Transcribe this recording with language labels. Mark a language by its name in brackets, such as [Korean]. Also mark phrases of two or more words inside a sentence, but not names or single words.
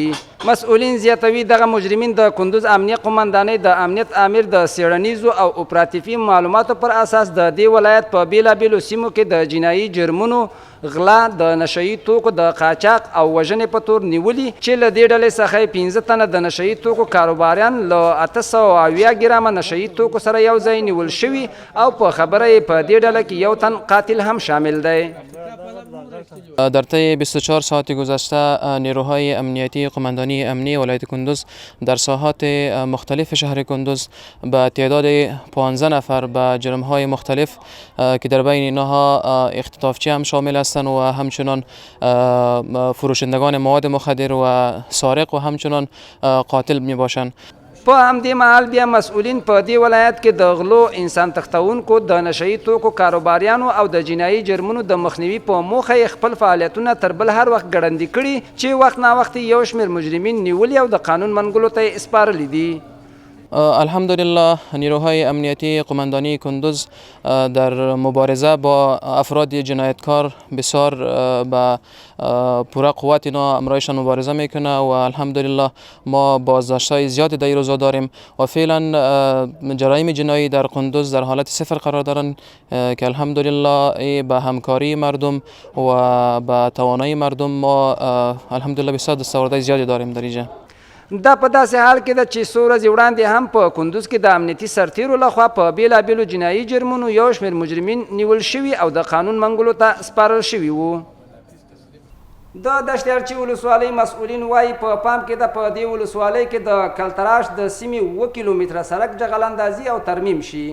[Pashto] مسؤلین زیاتوي دغه مجرمین د کندوز امنیه قومندانۍ د امنیت امیر د څېړنیزو او اپراتیفي معلوماتو پر اساس د دې ولایت په بیلابیلو سیمو کې د جنایي جرمونو، غلا، د نشهیي توکو د قاچاق او وژنې په تور نیولي چې له دې ډلې څخه 15 تنه د نشهیي توکو کاروباریان له 870 ګرامه نشهیي توکو سره یو ځای نیول شوي او په خبره یې په دې ډله کې یو تن قاتل هم شامل دی. [Persian] در طی 24 ساعت گذشته نیروهای امنیتی قماندانی امنی ولایت کندوز در ساحات مختلف شهر کندوز به تعداد 15 نفر به جرمهای مختلف که در بین اینها اختطافچی هم شامل هستند و همچنان فروشندگان مواد مخدر و سارق و همچنان قاتل می باشند. [Pashto] په همدې مهال بیا مسؤلین په دې ولایت کې د غلو، انسان تښتونکو، د نشهیي توکو کاروباریانو او د جنایي جرمونو د مخنیوي په موخه یې خپل فعالیتونه تر بل هر وخت ګړندي کړي چې وخت ناوخت یو شمېر مجرمین نیولي او د قانون منګولو ته یې سپارلي دي. [Persian] الحمدلله نیروهای امنیتی قماندانی کندوز در مبارزه با افراد جنایتکار بسیار با پوره قوت اینا امرایشان مبارزه میکنه و الحمدلله ما بازداشت‌های زیادی در این روزا داریم و فعلا جرایم جنایی در کندوز در حالت صفر قرار دارن که الحمدلله به همکاری مردم و به توانایی مردم ما الحمدلله بسیار دستاوردهای زیادی داریم در اینجا. [Pashto] دا په داسې حال کې ده چې څو ورځې وړاندې هم په کندوز کې د امنیتي سرتیرو لخوا په بیلابیلو جنایي جرمونو یو شمېر مجرمین نیول شوي او د قانون منګولو ته سپارل شوي وو. د دشت ارچي ولسوالۍ مسؤلین وایي په پام کې ده په دې ولسوالۍ کې د کلتراش د سیمې 7 کیلومتره سړک جغل او ترمیم شي.